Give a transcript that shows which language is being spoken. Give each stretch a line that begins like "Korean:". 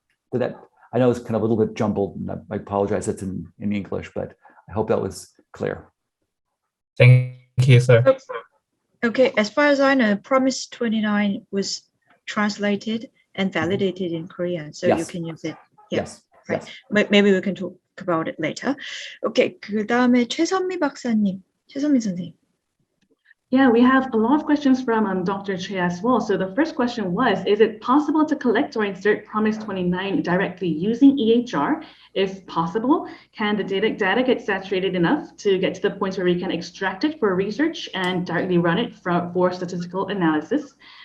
English: But that, I know it's kind of a little bit jumbled, and I apologize it's in English, but I hope that was clear. Thank you, sir. Okay, as far as I know, Promise 29 was translated and validated in Korean, so yes. you can use it. Yeah, yes. right. Yes. Maybe we can talk about it later.
Korean: Okay, 그 다음에 최선미 박사님, 최선미 선생님.
English: Yeah, we have a lot of questions from Dr. Choi as well. So the first question was, is it possible to collect or insert Promise 29 directly using EHR? If possible, can the data get saturated enough to get to the point where we can extract it for research and directly run it for statistical analysis?